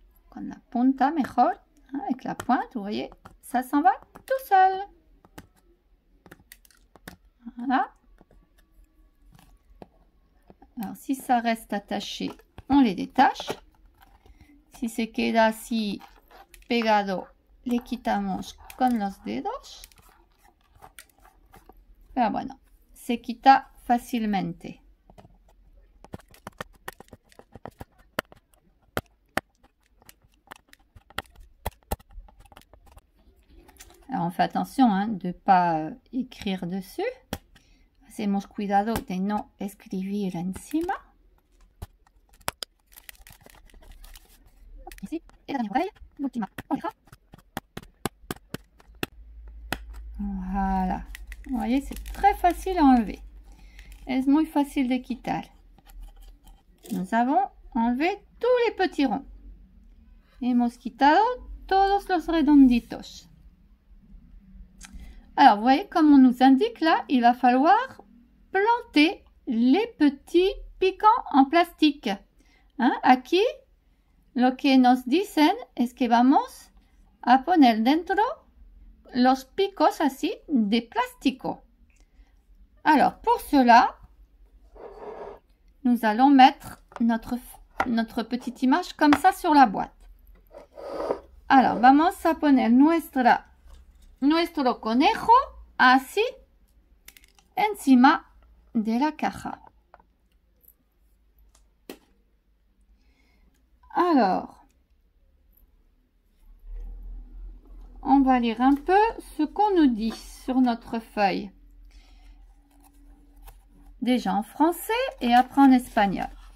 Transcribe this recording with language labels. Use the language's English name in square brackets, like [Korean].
[Spanish] Con la punta mejor, [French] hein, avec la pointe, vous voyez, ça s'en va tout seul. Voilà. Alors, si ça reste attaché, on les détache. [Spanish] Si se queda así pegado, le quitamos con los dedos. Pero bueno, se quita fácilmente. [French] Alors, on fait attention hein, de ne pas écrire dessus. [Spanish] Hacemos cuidado de no escribir encima. [French] Ici, et la dernière oreille, [Spanish] l'ultima oreja. [French] Voilà. Vous voyez, c'est très facile à enlever. [Spanish] Es muy fácil de quitar. [French] Nous avons enlevé tous les petits ronds. [Spanish] Hemos quitado todos los redonditos. [French] Alors, vous voyez, comme on nous indique là, il va falloir planter les petits piquants en plastique. Hein? [Spanish] Aquí, lo que nos dicen es que vamos a poner dentro los picos así de plástico. [French] Alors, pour cela, nous allons mettre notre petite image comme ça sur la boîte. [Spanish] Alors, vamos a poner nuestro conejo así encima de la caja. [French] Alors, on va lire un peu ce qu'on nous dit sur notre feuille. Déjà en français et après en espagnol.